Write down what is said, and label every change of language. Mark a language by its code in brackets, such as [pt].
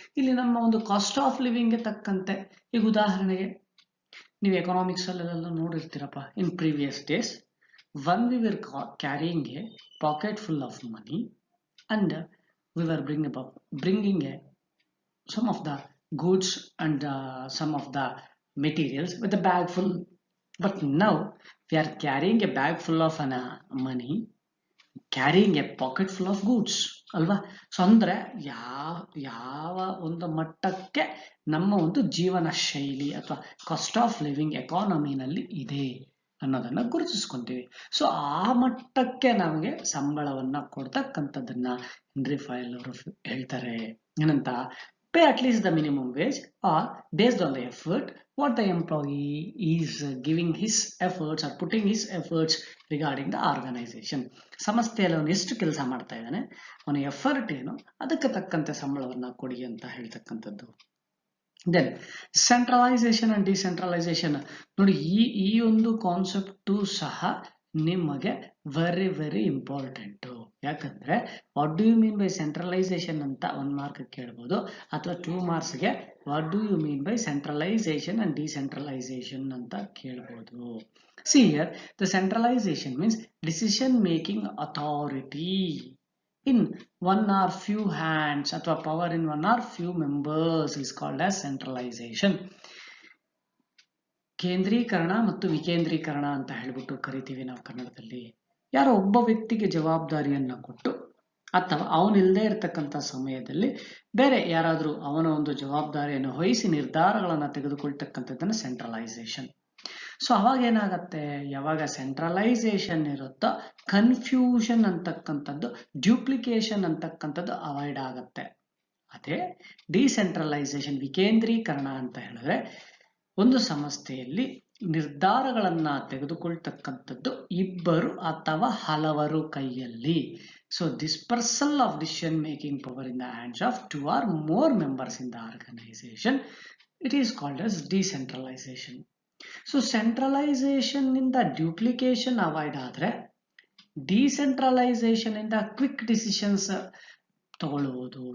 [kn] ಇಲ್ಲಿ ನಮ್ಮ ಒಂದು [en] cost of ಲಿವಿಂಗ್ಗೆ [kn] ತಕ್ಕಂತೆ, ಈಗ ಉದಾಹರಣೆಗೆ ನೀವು [en] economics [kn] ಅಲ್ಲೆಲ್ಲ ನೋಡಿರ್ತೀರಪ್ಪ, [en] In previous days when we were carrying a pocket full of money and we were bringing some of the goods and some of the materials with a bag full. But now we are carrying a bag full of money, carrying a pocket full of goods ಅಲ್ವಾ. [kn] So ಅಂದ್ರೆ ಯಾವ ಒಂದು ಮಟ್ಟಕ್ಕೆ ನಮ್ಮ ಒಂದು ಜೀವನ ಶೈಲಿ ಅಥವಾ ಕಾಸ್ಟ್ ಆಫ್ ಲಿವಿಂಗ್ ಎಕಾನಮಿನಲ್ಲಿ ಇದೆ ಅನ್ನೋದನ್ನ ಗುರುತಿಸ್ಕೊಂತೀವಿ. ಸೊ ಆ ಮಟ್ಟಕ್ಕೆ ನಮಗೆ ಸಂಬಳವನ್ನ ಕೊಡ್ತಕ್ಕಂಥದ್ದನ್ನ ಹೆನ್ರಿ ಫಯಲ್ ಅವರು ಹೇಳ್ತಾರೆ ಏನಂತ, [en] pay at least the minimum wage or based on the effort what the employee is giving his efforts or putting his efforts regarding the organization. [kn] ಸಂಸ್ಥೆಯಲ್ಲಿ ಅವನು ಎಷ್ಟು ಕೆಲಸ ಮಾಡ್ತಾ ಇದ್ದಾನೆ, ಅವನ ಎಫರ್ಟ್ ಏನು, ಅದಕ್ಕೆ ತಕ್ಕಂತೆ ಸಂಬಳವನ್ನ ಕೊಡಿ ಅಂತ ಹೇಳ್ತಕ್ಕಂಥದ್ದು. [en] then centralization and decentralization [kn] ನೋಡಿ, ಈ ಒಂದು [en] concept [kn] ಸಹ ನಿಮಗೆ [en] Very important. [kn] ಯಾಕಂದ್ರೆ [en] what do you mean by centralization [kn] ಅಂತ 1 ಮಾರ್ಕ್ ಕೇಳ್ಬೋದು, ಅಥವಾ [en] 2 ಮಾರ್ಕ್ಸ್ಗೆ what do you mean by centralization and decentralization [kn] ಅಂತ ಕೇಳ್ಬೋದು. [en] See here, the centralization means decision making authority in one or few hands ಅಥವಾ power in one or few members is called as centralization. [kn] ಕೇಂದ್ರೀಕರಣ ಮತ್ತು ವಿಕೇಂದ್ರೀಕರಣ ಅಂತ ಹೇಳ್ಬಿಟ್ಟು ಕರಿತೀವಿ ನಾವು ಕನ್ನಡದಲ್ಲಿ. ಯಾರೋ ಒಬ್ಬ ವ್ಯಕ್ತಿಗೆ ಜವಾಬ್ದಾರಿಯನ್ನ ಕೊಟ್ಟು ಅಥವಾ ಅವನಿಲ್ಲದೆ ಇರತಕ್ಕಂಥ ಸಮಯದಲ್ಲಿ ಬೇರೆ ಯಾರಾದರೂ ಅವನ ಒಂದು ಜವಾಬ್ದಾರಿಯನ್ನು ವಹಿಸಿ ನಿರ್ಧಾರಗಳನ್ನ ತೆಗೆದುಕೊಳ್ತಕ್ಕಂಥದ್ದನ್ನ ಸೆಂಟ್ರಲೈಸೇಷನ್. ಸೊ ಅವಾಗ ಏನಾಗತ್ತೆ, ಯಾವಾಗ ಸೆಂಟ್ರಲೈಸೇಷನ್ ಇರುತ್ತೋ ಕನ್ಫ್ಯೂಷನ್ ಅಂತಕ್ಕಂಥದ್ದು, ಡ್ಯೂಪ್ಲಿಕೇಶನ್ ಅಂತಕ್ಕಂಥದ್ದು ಅವಾಯ್ಡ್ ಆಗತ್ತೆ. ಅದೇ ಡಿಸೆಂಟ್ರಲೈಸೇಷನ್ ವಿಕೇಂದ್ರೀಕರಣ ಅಂತ ಹೇಳಿದ್ರೆ ಒಂದು ಸಂಸ್ಥೆಯಲ್ಲಿ ನಿರ್ಧಾರಗಳನ್ನ ತೆಗೆದುಕೊಳ್ತಕ್ಕಂಥದ್ದು ಇಬ್ಬರು ಅಥವಾ ಹಲವರು ಕೈಯಲ್ಲಿ. [en] So dispersal of decision making power in the hands of 2 or more members in the organization, it is called as decentralization. So centralization ಇಂದ duplication avoid ಆದ್ರೆ decentralization ಇಂದ quick decisions [kn] ತಗೊಳ್ಳುವುದು.